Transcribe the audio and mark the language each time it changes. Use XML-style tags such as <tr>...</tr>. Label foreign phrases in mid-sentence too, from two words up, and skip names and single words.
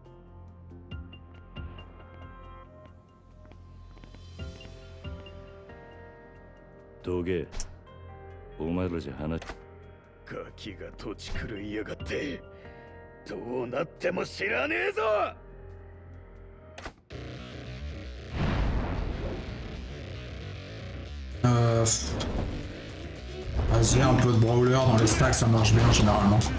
<ja>どけ、お前らじゃ話。ガキが土地狂いやがって、どうなっても知らねえぞ。</ja> <fr>Vas-y, un peu de brawler dans les stacks, ça marche bien généralement.</fr>